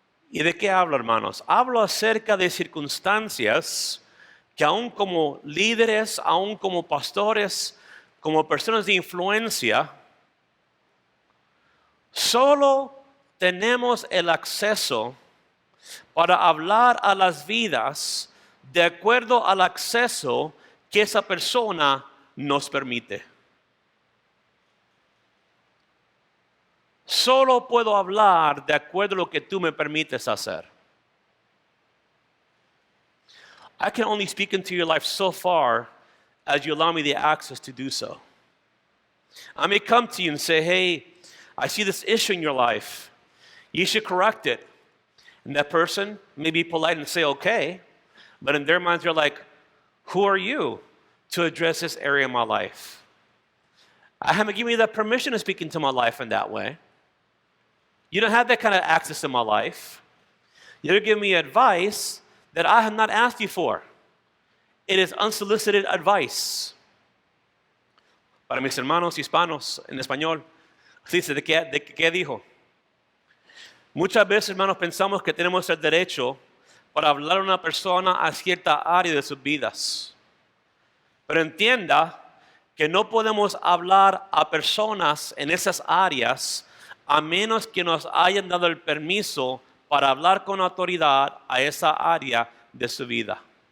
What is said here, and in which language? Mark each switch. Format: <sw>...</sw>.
<es>¿Y de qué hablo, hermanos? Hablo acerca de circunstancias que aún como líderes, aún como pastores, como personas de influencia, solo tenemos el acceso para hablar a las vidas de acuerdo al acceso que esa persona nos permite. Solo puedo hablar de acuerdo a lo que tú me permites hacer.</es> <en>I can only speak into your life so far as you allow me the access to do so. I may come to you and say, hey, I see this issue in your life. You should correct it. And that person may be polite and say, okay. But in their minds, they're like, who are you to address this area of my life? I haven't given you that permission to speak into my life in that way. You don't have that kind of access in my life. You're giving me advice that I have not asked you for. It is unsolicited advice.</en> <es>Para mis hermanos hispanos en español, dice, ¿de qué dijo? Muchas veces, hermanos, pensamos que tenemos el derecho para hablar a una persona a cierta área de sus vidas. Pero entienda que no podemos hablar a personas en esas áreas a menos que nos hayan dado el permiso para hablar con autoridad a esa área de su vida.</es>